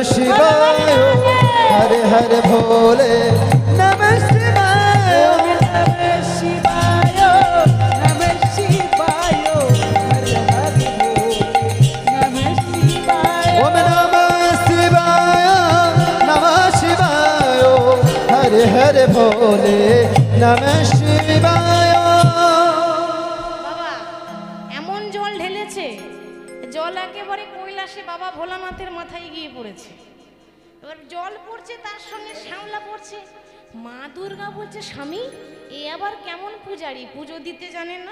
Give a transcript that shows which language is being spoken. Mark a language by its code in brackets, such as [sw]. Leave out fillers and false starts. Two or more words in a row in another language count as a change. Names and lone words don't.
[sa] शिवाय हर हर भोले नमः शिवाय ओम नमः शिवाय नमः शिवाय हर हर भोले नमः शिवाय [bn] বাবা এমন জল ঢেলেছে, জল একেবারে কৈলাসে বাবা ভোলানাথের মাথায় গিয়ে পড়েছে। এবার জল পড়ছে, তার সঙ্গে শ্যাওলা পড়ছে। মা দুর্গা বলছে, স্বামী এ আবার কেমন পূজারি, পুজো দিতে জানে না?